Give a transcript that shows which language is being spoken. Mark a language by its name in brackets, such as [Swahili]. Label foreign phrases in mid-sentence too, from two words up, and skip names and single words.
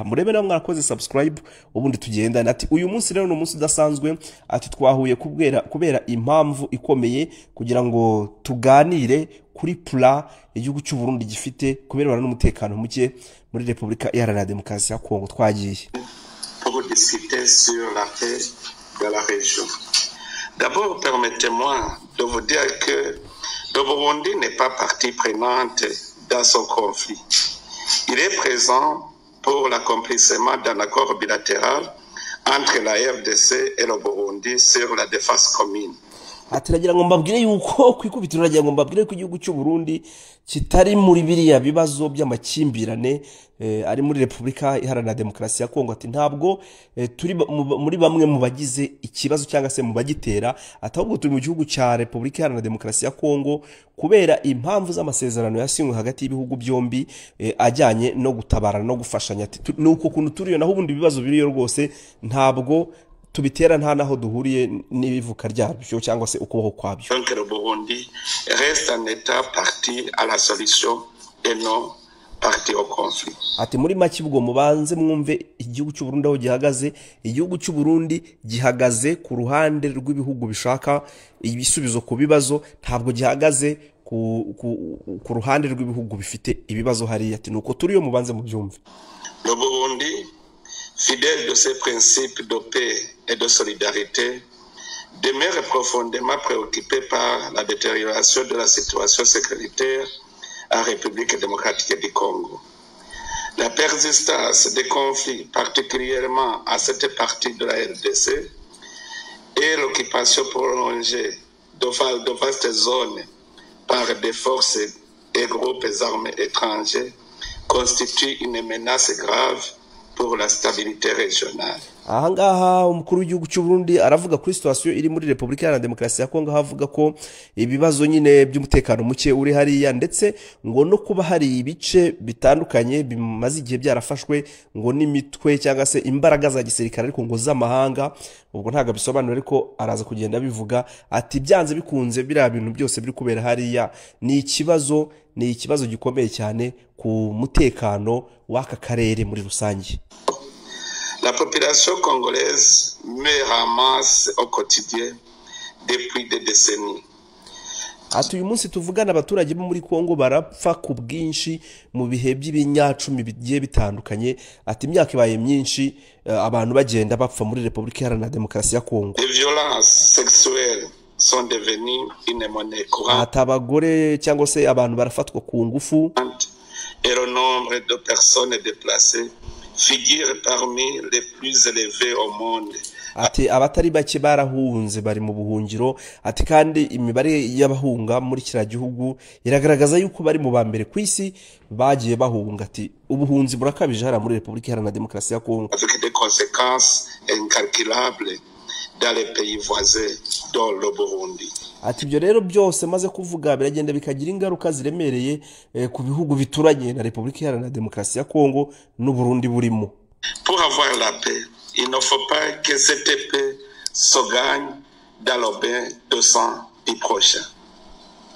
[Kinyarwanda] Murebe nawe mwarakoze subscribe ubundi tugenda. Ati uyu munsi rero ni umunsi udasanzwe, ati twahuye kubera impamvu ikomeye kugira ngo tuganire kuri pula igihugu cy'u Burundi gifite kubera n'umutekano muke muri Repubulika Iharanira Demokarasi ya Kongo. Twagiye [French] pour discuter sur la paix de la région. D'abord, permettez-moi de vous dire que le Burundi n'est pas partie prenante dans ce conflit. Il est présent pour l'accomplissement d'un accord bilatéral entre la RDC et le Burundi sur la défense commune. [Kinyarwanda] Atiragira ngo mbabwire yuko kwikubitira nagira ngo mbabwire ko igihugu cy'u Burundi kitari muri biriya bibazo by'amakimbirane ari muri Repubulika Iharanira Demokarasi ya Kongo. Ati ntabwo turi muri bamwe mu bagize ikibazo cyangwa se mu bagitera, atahubwo turi mu gihugu cya Repubulika Iharanira Demokarasi ya Kongo kubera impamvu z'amasezerano yasinywe hagati y'ibihugu byombi ajyanye no gutabarana no gufashanya. Ati nuko kuntu turiyo naho ubundi bibazo biriyo rwose ntabwo tubitera nta naho duhuriye n'ibivuka ryabyo cyangwa se ukuboko kwabyo. [French] Donc le Burundi reste en état parti à la solution et non parti au conflit. [Kinyarwanda] Ati muri make ubwo mubanze mwumve igihugu cy'u Burundi aho gihagaze. Igihugu cy'u Burundi gihagaze ku ruhande rw'ibihugu bishaka ibisubizo ku bibazo, ntabwo gihagaze ku ruhande rw'ibihugu bifite ibibazo hariya. Ati nuko turiyo mubanze mu byumve. [French] Le Burundi, fidèle de ses principes de paix et de solidarité, demeure profondément préoccupé par la détérioration de la situation sécuritaire en République démocratique du Congo. La persistance des conflits, particulièrement à cette partie de la RDC, et l'occupation prolongée de vastes zones par des forces et groupes armés étrangers constituent une menace grave pour la stabilité régionale. [Kinyarwanda] Ahangaha umukuru w'igihugu cy'u Burundi aravuga kuri situation iri muri Repubulika Iharanira Demokarasi ya Kongo, havuga ko ibibazo nyine by'umutekano muke uri hariya, ndetse ngo no kuba hari ibice bitandukanye bimaze igihe byarafashwe ngo n'imitwe cyangwa se imbaraga za gisirikare ariko ngo z'amahanga. Ubwo ntago bisobanura ariko araza kugenda bivuga. Ati byanze bikunze biriya bintu byose biri kubera hariya ni ikibazo gikomeye cyane ku mutekano w'aka karere muri rusange. [French] La population congolaise meurt en masse au quotidien depuis des décennies. [Kinyarwanda] Ati uyu munsi tuvugana abaturage bo muri Kongo barapfa ku bwinshi mu bihe by'ibinyacumi bigiye bitandukanye. Ati imyaka ibaye myinshi abantu bagenda bapfa muri Repubulika Iharanira Demokarasi ya Kongo. [French] Les violences sexuelles sont devenues une monnaie courante. [Kinyarwanda] Ati abagore cyangwa se abantu barafatwa ku ngufu. [French] Et le nombre de personnes déplacées figure parmi les plus élevés au monde. [Kinyarwanda] Ati abatari bake barahunze bari mu buhungiro. Ati kandi imibare y'abahunga muri kira gihugu iragaragaza yuko bari mu bambere ku isi bagiye bahunga. Ati ubuhunzi burakabije hara muri Repubulika Iharanira Demokarasi ya Kongo, [French] avec des conséquences incalculables dans les pays voisins dont le Burundi. [Kinyarwanda] Ati ibyo rero byose maze kuvuga biragenda bikagira ingaruka ziremereye ku bihugu bituranye na Repubulika Iharanira Demokarasi ya Kongo n'u Burundi burimo. [French] Pour avoir la paix, il ne faut pas que cette paix se gagne dans le bain de sang du prochain.